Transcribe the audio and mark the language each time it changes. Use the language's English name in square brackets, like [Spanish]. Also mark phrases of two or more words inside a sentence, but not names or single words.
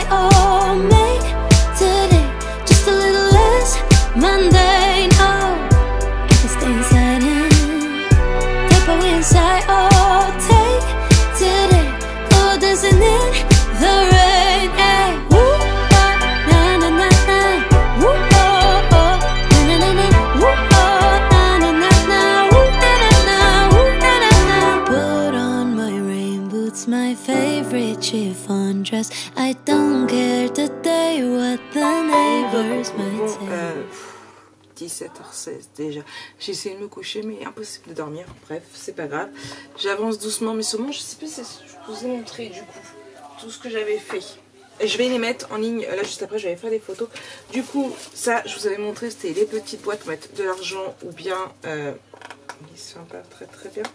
[English] Oh, make today just a little less mundane. Oh, I can stay inside and tap away inside. Oh, take today, oh, dancing in the rain. Yeah. Woo, oh, na na na na. Woo, oh, oh, na na na na. Woo, oh, na na na na. Woo, na na na. Woo, na na na. Put on my rain boots, my favorite chiffon dress. I don't care today what the neighbors might say. [French] 17h16 déjà. J'ai essayé de me coucher mais impossible de dormir. Bref, c'est pas grave. J'avance doucement mais sûrement. Je sais plus si je vous ai montré du coup tout ce que j'avais fait. Et je vais les mettre en ligne. Là juste après je vais faire des photos. Du coup ça je vous avais montré, c'était les petites boîtes pour mettre de l'argent ou bien ils sont pas très très bien.